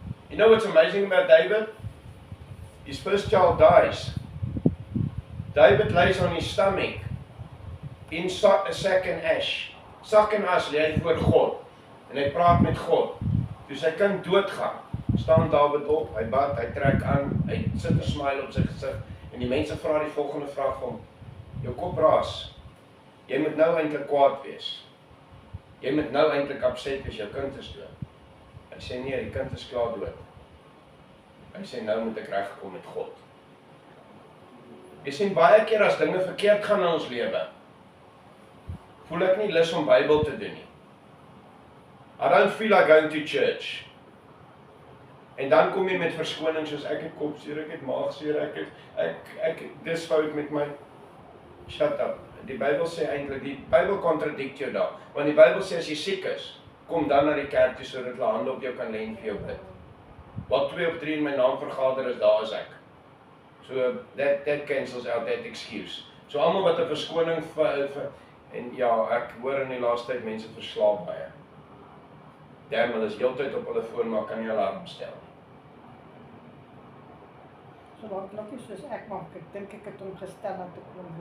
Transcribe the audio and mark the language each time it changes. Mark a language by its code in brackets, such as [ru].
[en] You know what's amazing about David? His first child dies. David lays on his stomach in a sack and ash. [af] Sak en as lê hy voor God en hy praat met God. Toe sy kind doodgaan, staan Dawid op, hy bad, hy trek aan, hy sit 'n smile op sy gesig en die mense vra die volgende vraag van hom: jou kop raas. Jy moet nou eintlik kwaad wees. Jy moet nou eintlik upset wees, jou kind is dood. Hy sê nee, die kind is klaar dood. Hy sê nou moet ek regkom met God. Jy sien baie keer as dinge verkeerd gaan in ons lewe, voel ek nie lus om Bybel te doen nie. [en] I don't feel like going to church. [af] En dan kom jy met verskoning soos ek het kopseer, ek het maagseer, dis fout met my. [en] Shut up. [af] Die Bybel sê eintlik, die Bybel contradict jou daar. Want die Bybel sê as jy siek is, kom dan na die kerk toe sodat hulle hande op jou kan lê en vir jou bid. Wat 2 of 3 in my naam vergader is, daar is ek. [en] So that cancels out that excuse. [af] So almal wat 'n verskoning en ja, ek hoor in die laaste tyd mense verslaap baie. Damn, hulle is heeltyd op hulle foon, maar kan nie alarm stel nie. So wat klokkie soos ek maak, ek dink ek het hom gestel om te kom.